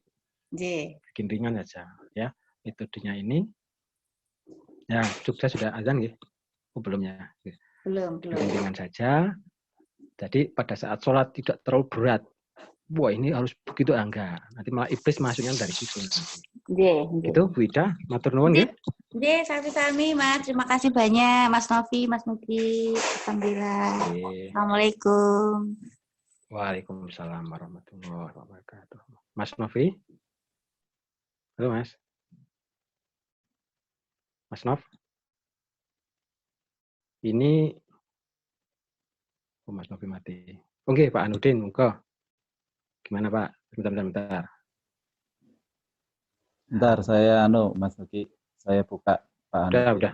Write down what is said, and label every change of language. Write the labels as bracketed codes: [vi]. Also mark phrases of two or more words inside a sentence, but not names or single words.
[id] Bikin ringan saja, ya. Metodenya ini. Ya, Jogja sudah azan gitu. Belum ya. Belum. Bikin ringan saja. Jadi pada saat sholat tidak terlalu berat. Wah, ini harus begitu enggak. Nanti malah iblis masuknya dari situ. [jv] Nggih, nggih. [id] Itu Bu Ida, [jv] matur nuwun nggih. Nggih, sami-sami [id] Mas. Terima kasih banyak Mas Novi, Mas Nugi. Alhamdulillah. Nggih. Assalamualaikum. [ar] وعليكم السلام ورحمة الله وبركاته. [id] Mas Novi? Halo Mas. Mas Nov? Ini Mas Novi mati. Oke, Pak Anudin, muka. Gimana Pak? Bentar. Bentar, saya Mas Nugi, saya buka Pak Anudin.